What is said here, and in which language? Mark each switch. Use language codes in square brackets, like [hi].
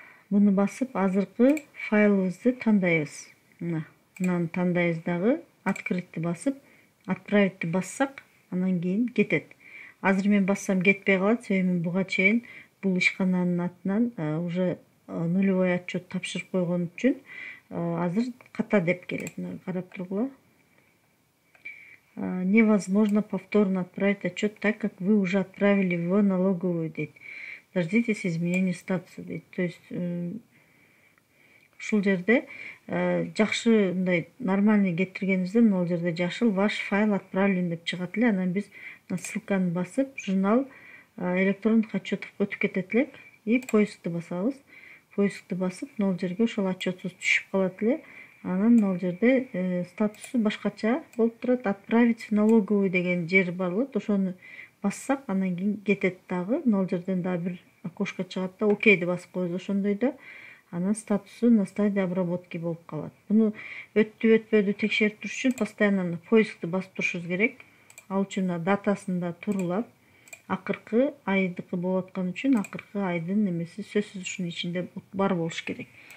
[ky] Буну басып, азыркы файлыбызды тандайбыз. Мынаны тандайбыз дагы, открытьти басып, отправитти бассак, анан кийин кетет. Азыр мен бассам кетпей калат, себеби мен буга чейин бул ишкананын атынан [ru] уже нулевой отчет [ky] тапшырып койгон үчүн азыр ката деп келет. Карап тургула. [ru] Невозможно повторно отправить отчет, так как вы уже отправили его налоговую [ky] дейт. [ru] Дождитесь изменения статуса [ky] дейт. То есть ушул жерде жакшы мындай нормальный кетиргенибизде мына жерде жашыл [ru] ваш файл отправлен [ky] деп чыгат эле. Анан биз ссылканы басып, [ru] журнал электронных отчетов [ky] өтүп кетет элек. И поискты басабыз. Поискты басып, мына жерге ошол отчетсуз түшүп калат эле. Анан ал жерде статусу башкача болуп турат. [ru] Отправить в налоговую [ky] деген жер бар болот. Ошону бассак, анан кийин кетет дагы. Ал жерден дагы бир окошко чыгат да, окейди басып коебуз. Ошондой да анан статусу [ru] на стадии обработки [ky] болуп калат. Буну өттү өтпөдү текшерип туруш үчүн постоянно поисктти басып турушубуз керек. Ал үчүн датасында турулап, акыркы айдыкы болуп аткан үчүн акыркы айдын немеси сөзсүз ушунун ичинде бар болуш керек.